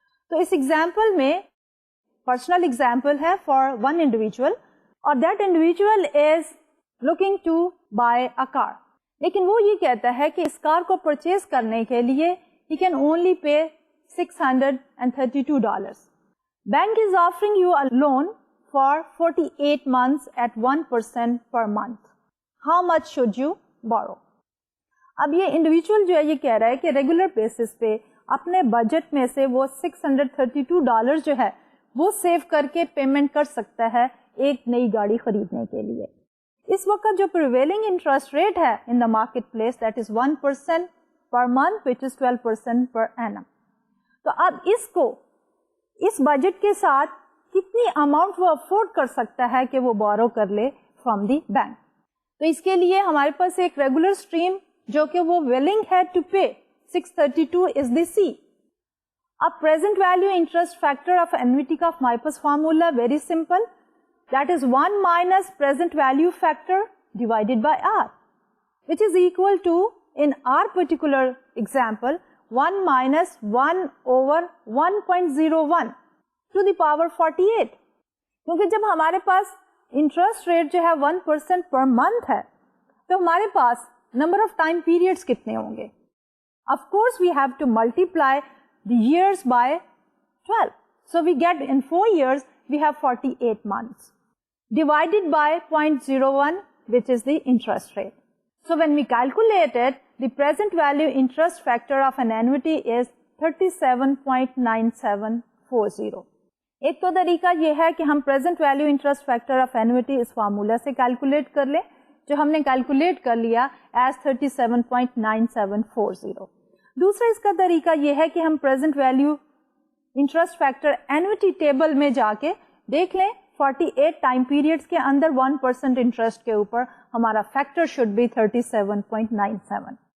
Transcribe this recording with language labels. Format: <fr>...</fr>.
<ur>تو اس ایگزامپل میں personal example ہے فار ون انڈیویجول, اور that individual is looking to by اے کار. لیکن وہ یہ کہتا ہے کہ اس کار کو پرچیز کرنے کے لیے he can only pay $632.</ur> <en>Bank is offering you a loan for 48 months at 1% per month. How much should you borrow?</en> <ur>اب یہ انڈیویجول جو ہے یہ کہہ رہا ہے کہ ریگولر بیسس پہ اپنے بجٹ میں سے وہ $632 جو ہے وہ سیو کر کے پیمنٹ کر سکتا ہے ایک نئی گاڑی خریدنے کے لیے. اس وقت جو پریویلنگ انٹرسٹ ریٹ ہے ان the market place that is 1% per month which is 12% per annum. تو اب اس کو اس بجٹ کے ساتھ کتنی اماؤنٹ وہ افورڈ کر سکتا ہے کہ وہ بورو کر لے فرام دی بینک. تو اس کے لیے ہمارے پاس ایک ریگولر اسٹریم جو کہ وہ willing ہے ٹو پے 632 از دی سی. اب present value interest factor of انویٹی کا ہمارے پاس formula very simple, that is</ur> <en>1 minus present value factor divided by r, which is equal to, in our particular example, 1 minus 1 over 1.01 to the power 48.</en> <ur>کیونکہ جب ہمارے پاس interest rate جو ہے 1% per month ہے تو ہمارے پاس نمبر آف ٹائم پیریڈس کتنے ہوں گے.</ur> <en>Of course we have to multiply the years by 12. So we get in 4 years we have 48 months divided by 0.01, which is the interest rate. So when we calculate it, the present value interest factor of an annuity is 37.9740.</en> <ur>ایک تو طریقہ یہ ہے کہ ہم</ur> <en>present value interest factor of annuity</en> <ur>اس formula سے calculate کر لیں, جو ہم نے کیلکولیٹ کر لیا as 37.9740. دوسرا اس کا طریقہ یہ ہے کہ ہم</ur> <en>present value interest factor annuity</en> <ur>table میں جا کے دیکھ لیں 48 ٹائم پیریڈس کے اندر 1% انٹرسٹ کے اوپر ہمارا فیکٹر شوڈ بی 37.97.</ur>